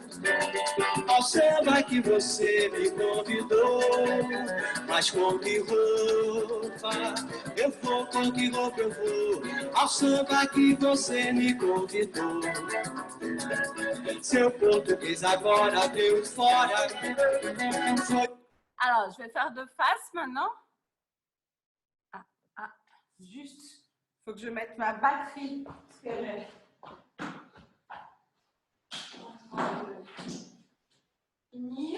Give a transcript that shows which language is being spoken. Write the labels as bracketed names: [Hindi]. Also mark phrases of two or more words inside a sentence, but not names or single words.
[Portuguese] Ao samba que você me convidou, mas com que roupa eu vou, com que roupa eu vou? Ao samba que você me convidou. Seu português agora veio fora. [French] Alors, je vais faire de face maintenant. Juste, il faut que je mette ma batterie. Parce que finir.